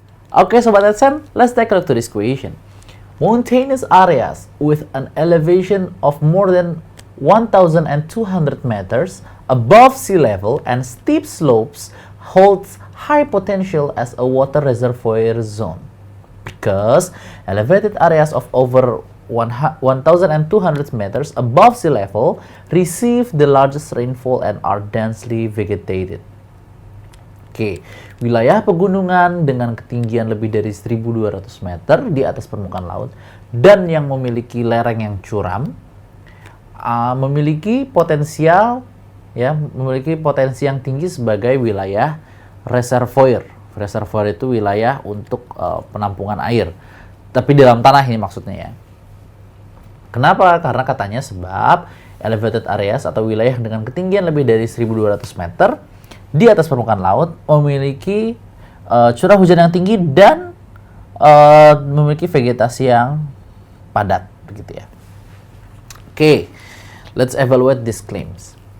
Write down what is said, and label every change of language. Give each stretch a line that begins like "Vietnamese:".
English: Okay, Sobat Adsen, let's take a look to this question. Mountainous areas with an elevation of more than 1,200 meters above sea level and steep slopes holds high potential as a water reservoir zone because elevated areas of over 1,200 meters above sea level receive the largest rainfall and are densely vegetated.
Indonesian: Oke, wilayah pegunungan dengan ketinggian lebih dari 1.200 meter di atas permukaan laut dan yang memiliki lereng yang curam memiliki potensi yang tinggi sebagai wilayah reservoir. Reservoir itu wilayah untuk penampungan air. Tapi di dalam tanah ini maksudnya ya. Kenapa? Karena katanya sebab
English: elevated areas
Indonesian: atau wilayah dengan ketinggian lebih dari 1.200 meter di atas permukaan laut memiliki curah hujan yang tinggi dan memiliki vegetasi yang padat, begitu ya.
English: Oke, let's evaluate these claims.